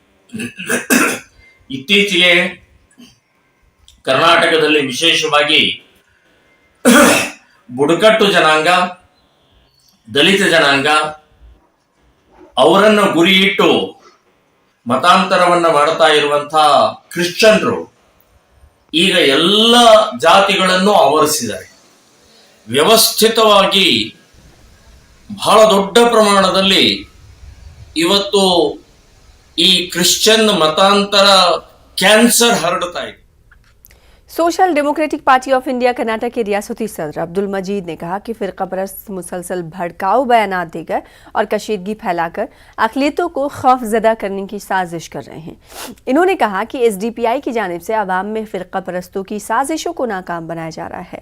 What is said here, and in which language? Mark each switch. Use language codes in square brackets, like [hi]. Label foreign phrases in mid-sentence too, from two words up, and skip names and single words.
[kn] ಇತ್ತೀಚೆಗೆ ಕರ್ನಾಟಕದಲ್ಲಿ ವಿಶೇಷವಾಗಿ ಬುಡಕಟ್ಟು ಜನಾಂಗ, ದಲಿತ ಜನಾಂಗ ಅವರನ್ನು ಗುರಿಯಿಟ್ಟು ಮತಾಂತರವನ್ನು ಮಾಡ್ತಾ ಇರುವಂತಹ ಕ್ರಿಶ್ಚಿಯನ್ರು ಈಗ ಎಲ್ಲ ಜಾತಿಗಳನ್ನು ಆವರಿಸಿದ್ದಾರೆ. ವ್ಯವಸ್ಥಿತವಾಗಿ ಬಹಳ ದೊಡ್ಡ ಪ್ರಮಾಣದಲ್ಲಿ ಇವತ್ತು ಈ ಕ್ರಿಶ್ಚಿಯನ್ ಮತಾಂತರ ಕ್ಯಾನ್ಸರ್ ಹರಡ್ತಾ ಇದೆ. [ur] سوشل ڈیموکریٹک پارٹی آف انڈیا کرناٹک کے ریاستی صدر عبدل مجید نے کہا کہ فرقہ پرست مسلسل بھڑکاؤ بیانات دیکر اور کشیدگی پھیلاکر اقلیتوں کو خوفزدہ کرنے کی سازش کر رہے ہیں. انہوں نے کہا کہ ایس ڈی پی آئی کی جانب سے عوام میں فرقہ پرستوں کی سازشوں کو ناکام بنایا جا رہا ہے.